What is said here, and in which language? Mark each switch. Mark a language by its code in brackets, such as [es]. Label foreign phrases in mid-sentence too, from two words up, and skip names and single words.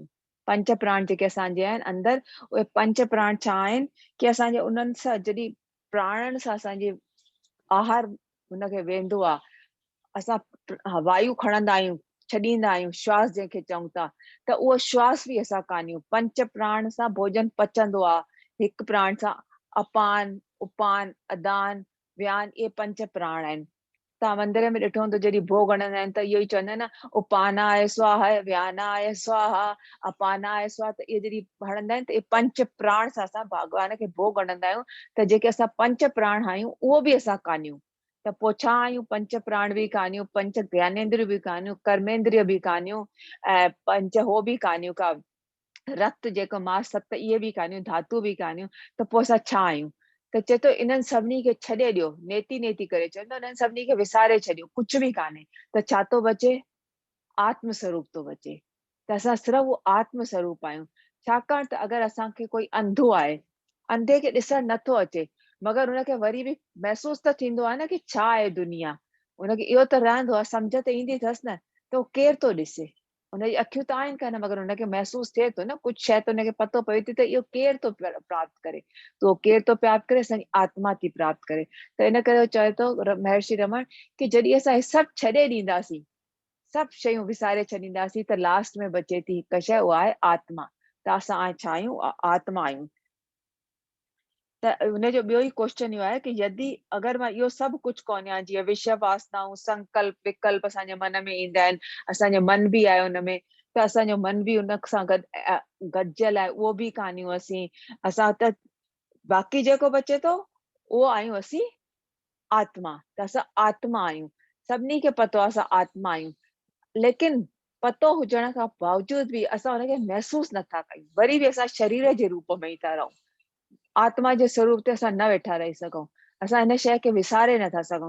[sd] पंच प्राण जेके असांजे आहिनि अंदरि, उहे पंच प्राण छा आहिनि कि असांजे उन्हनि सां जॾहिं प्राणनि सां असांजी आहार हुनखे वेंदो आहे, असां वायु खणंदा आहियूं, छॾींदा आहियूं, श्वास जंहिंखे चऊं था, त उहो श्वास बि असां कान्हियूं। पंच प्राण सां भोजन पचंदो आहे, हिकु प्राण सां अपान, उपान, अदान, व्यान, इहे पंच प्राण आहिनि। तव्हां मंदिर में ॾिठो हूंदो जॾहिं भोग हणंदा आहिनि त इहो ई चवंदा आहिनि न, [sa] उपानाय स्वाहा, व्यानाय स्वाहा, अपानाय स्वाहा, [sd] त इहे जॾहिं हणंदा आहिनि त इहे पंच प्राण सां असां भॻवान खे भोग हणंदा आहियूं। त जेके असां पंच प्राण आहियूं उहो बि असां कान्हियूं। त पोइ छा आहियूं? पंच प्राण बि कान्हियूं, पंच ज्ञानेंद्रिय बि कान्हियूं, कर्मेंद्रिय बि कान्हियूं, ऐं पंच हो बि कान्हियूं का, रक्त जेको मास सत इहे बि कान्हियूं, धातु बि कान्हियूं। त पोइ असां छा आहियूं? त चए थो इन्हनि सभिनी खे छॾे ॾियो, [sa] नेति नेति [sd] करे चवंदो इन्हनि सभिनी खे विसारे छॾियो, कुझु बि कान्हे। त छा थो बचे? आत्म स्वरूप थो बचे। त असां सिर्फ़ु उहो आत्म स्वरूप आहियूं। छाकाणि त अगरि असांखे कोई अंधो आहे, अंधे खे ॾिसण नथो अचे, मगर हुनखे वरी बि महसूस त थींदो आहे न कि छा आहे दुनिया, हुनखे इहो त रहंदो आहे, सम्झ त ईंदी अथसि न, त उहो केरु थो ॾिसे? हुनजी अखियूं त आहिनि कान, मगर हुनखे महसूस थिए थो न, कुझु शइ त हुनखे पतो पए थी त इहो केरु थो प्राप्त करे, त उहो केरु थो प्राप्त करे? असांजी आत्मा थी प्राप्त करे। त इन करे चए थो महर्षि रमण कि जॾहिं असां हे सभु छॾे ॾींदासीं, सभु शयूं विसारे छॾींदासीं, त लास्ट में बचे थी हिकु शइ, उहा आहे आत्मा। त असां छा आहियूं? आत्मा आहियूं। त हुनजो ॿियो ई क्वेश्चन इहो आहे कि यदि अगरि मां इहो सभु कुझु कोन आहियां, जीअं विषय वासनाऊं, संकल्प विकल्प असांजे मन में ईंदा आहिनि, असांजो मन बि आहे हुनमें, त असांजो मन बि हुन सां गॾियल आहे, उहो बि कान्हियूं असां त बाक़ी जेको बचे थो उहो आहियूं असीं आत्मा। त असां आत्मा आहियूं, सभिनी खे पतो आहे असां आत्मा आहियूं, लेकिन पतो हुजण खां बावजूद बि असां हुनखे महसूस नथा कयूं, वरी बि असां शरीर जे रूप में ई था रहूं, आत्मा जे स्वरूप ते असां न वेठा रही सघूं, असां हिन शइ खे विसारे नथा सघूं।